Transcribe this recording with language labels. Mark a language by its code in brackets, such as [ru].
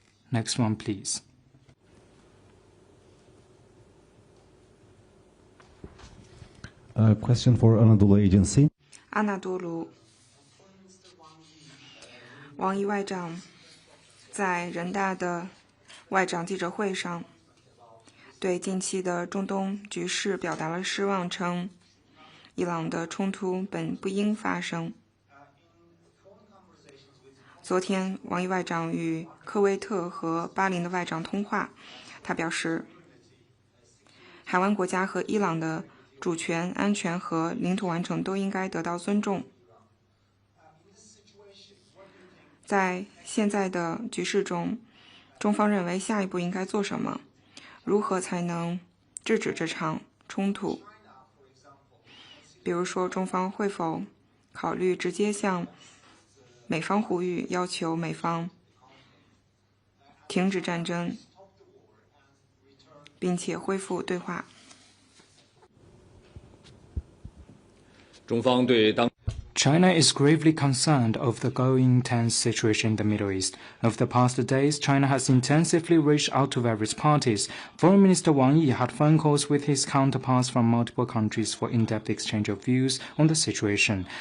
[en] Next one, please. Question for Anadolu Agency. [zh] 阿纳多卢，王毅外长在人大的外长记者会上对近期的中东局势表达了失望，称伊朗的冲突本不应发生。昨天，王毅外长与科威特和巴林的外长通话，他表示，海湾国家和伊朗的主权、安全和领土完整都应该得到尊重。在现在的局势中，中方认为下一步应该做什么？如何才能制止这场冲突？比如说，中方会否考虑直接向美方呼吁，要求美方停止战争，并且恢复对话？中方对当 [en] China is gravely concerned of the growing tense situation in the Middle East. Over the past days, China has intensively reached out to various parties. Foreign Minister Wang Yi had phone calls with his counterparts from multiple countries for in-depth exchange of views on the situation.